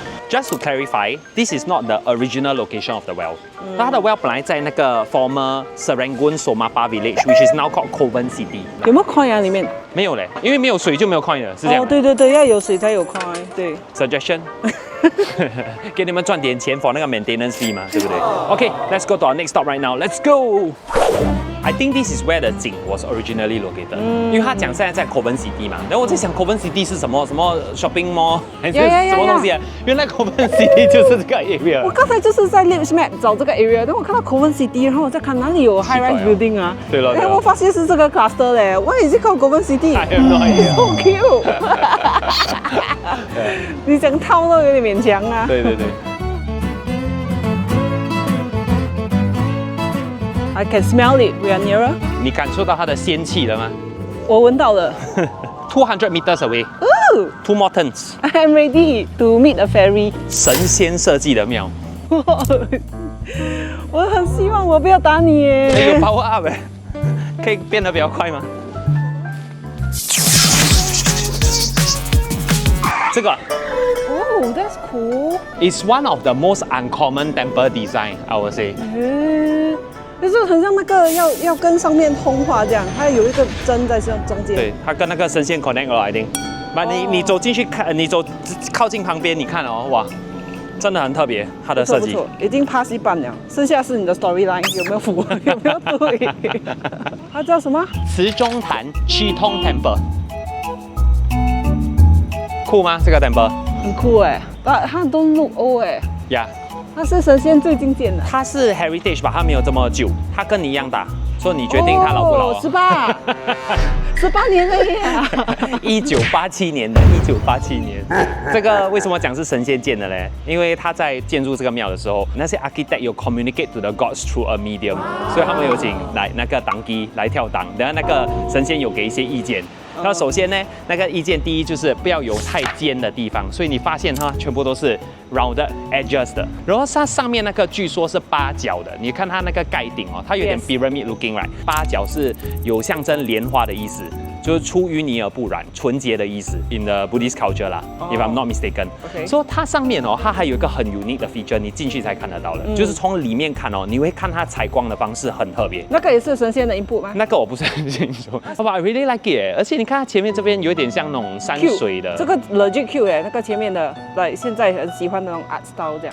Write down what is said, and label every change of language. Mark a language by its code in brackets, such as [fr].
[en] Just to clarify, this is not the original location of the well. [zh] 它的 well 本来在那个 [en] former Serangoon Somapa Village, which is now called Kovan City. [zh] 有沒有 coin 啊？裡面？沒有嘞，因為沒有水就沒有 coin 了，是這樣。哦，對對對，要有水才有 coin，對。 [en] Suggestion [zh] 給你們賺點錢 [en] for 那個 maintenance fee 嘛， [zh] 對不對 [en] ？Okay, let's go to our next stop right now. Let's go. I think this is where the 井 was originally located. [zh] 因為他講現在在 Kovan City 嘛，然後我在想 Kovan City 是什麼 shopping mall 還是什麼東西啊？原來 Kovan City 就是這個 area。我剛才就是在 Lips Map 找這個 area，然後我看到 Kovan City，然後我在看哪裡有 high rise building 啊。對了。哎，我發現是這個 cluster 咧，我已經靠 Kovan City。 [en] I have no idea. So cute 。 [zh] 你想套都有點勉強啊。對對對。 [en] I can smell it. We are nearer. [zh] 你感受到它的仙氣了嗎？我聞到了。 [en] 200 meters away. 哦 2 more turns. I'm ready to meet a fairy. [zh] 神仙設計的廟。我很希望我不要打你耶。有 power up 哎，可以變得比較快嗎？這個。 [en] Oh, that's cool. It's one of the most uncommon temple design, I would say. [zh] 就是很像那个要跟上面通话这样，它有一个针在中间。对，它跟那个神仙 connect 了， [en] I think。 [zh] 你走进去看，你走靠近旁边，你看哦，哇，真的很特别，它的设计。不错，已经 pass 一半了，剩下是你的 storyline 有没有符合，有没有对？它叫什么？慈中坛 Chitong Temple。酷吗？这个 temple？很酷哎，它都 [en] look old [zh] 哎。呀。它是神仙最经典的。它是 heritage 吧，它没有这么久，它跟你一样大，所以你决定它老不老？18年了耶！1987年的，1987年。这个为什么讲是神仙建的嘞？因为他在建筑这个庙的时候，那些 architect 有 [en] communicate to the gods through a medium， [zh] 所以他们有请来那个当机来跳档，然后那个神仙有给一些意见。那首先呢，那个意见第一就是不要有太尖的地方，所以你发现它全部都是 [en] rounded edges [zh] 的。然后它上面那个据说是8角的，你看它那个盖顶哦，它有点 [en] pyramid looking right， [zh] 8角是有象征莲花的意思。就是出淤泥而不染，纯洁的意思 ， [en] in the Buddhist culture [zh] 啦、 [en] if I'm not mistaken。 [zh] 所以它上面哦，它还有一个很 unique 的 feature， 你进去才看得到的，就是从里面看哦，你会看它采光的方式很特别。那个也是神仙的input吗？那个我不是很清楚。 [en] But I really like it， [zh] 而且你看它前面这边有点像那种山水的。这个 [en] legit cute [zh] 哎，那个前面的，来现在很喜欢的那种 art style 这样。